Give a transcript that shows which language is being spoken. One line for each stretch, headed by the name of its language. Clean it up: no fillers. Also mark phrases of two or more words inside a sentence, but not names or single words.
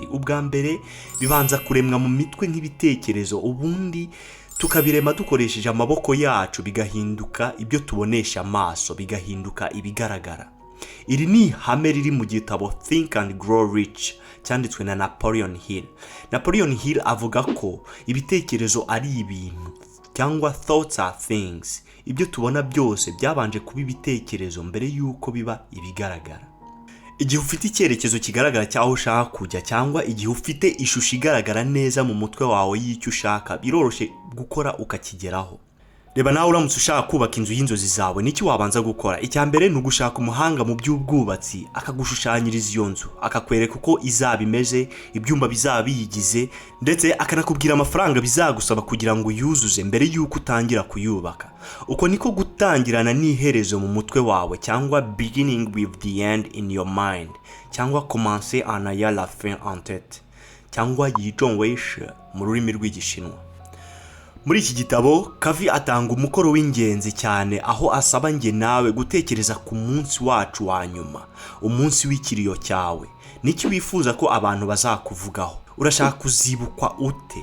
Kinyarwanda: Ubwa mbere bibanza kuremwa mu mitwe nk'ibitekerezo, ubundi tukabirema dukoresheje amaboko yacu, bigahinduka ibyo tubonesha amaso, bigahinduka ibigaragara. Iri ni ihame riri mu gitabo Think and Grow Rich cyanditswe na Napoleon Hill. Napoleon Hill avuga ko ibitekerezo ari ibintu cyangwa
English: thoughts are things.
Kinyarwanda: Ibyo tubona byose byabanje kuba ibitekerezo mbere yuko biba ibigaragara. Igihe ufite icyerekezo kigaragara cyaho ushaka kujya, cyangwa igihe ufite ishusho igaragara neza mu mutwe wawe y'icyo ushaka, biroroshye gukora ukakigeraho. Reba nawe uramutse ushaka kubaka inzu y'inzozi zawe, niki wabanza gukora? Icya mbere ni ugushaka umuhanga mu by'ubwubatsi akagushushanyiriza iyo nzu, akakwereka uko izaba imeze, ibyumba bizaba biyigize, ndetse akanakubwira amafaranga bizagusaba kugira ngo uyuzuze mbere y'uko utangira kuyubaka. Uko niko gutangirana n'iherezo mu mutwe wawe, cyangwa
English: beginning with the end in your mind,
Kinyarwanda: cyangwa
French: commencer en ayant la fin en tête,
Kinyarwanda: cyangwa yizhongweishe mu rurimi rw'igishinwa. Muri iki gitabo Covey atanga umukoro w'ingenzi cyane, aho asaba nge nawe gutekereza ku munsi wacu wa nyuma, umunsi w'ikiriyo cyawe. Niki wifuza ko abantu bazakuvugaho? Urashaka kuzibukwa ute?